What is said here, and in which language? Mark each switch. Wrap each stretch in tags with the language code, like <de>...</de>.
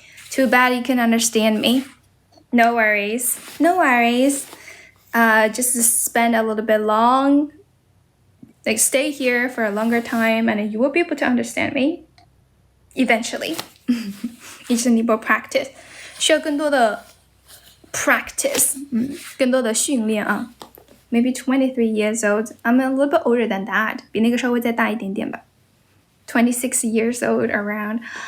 <en>Too bad you can understand me. No worries. No worries. Just spend a little bit long. Like stay here for a longer time and you will be able to understand me. Eventually. You just need more practice.</en> <zh>需要更多的 practice. 更多的训练啊。</zh> <en>Maybe 23 years old. I'm a little bit older than that.</en> <zh>比那个稍微再大一点点吧。</zh> <en>26 years old around.</en>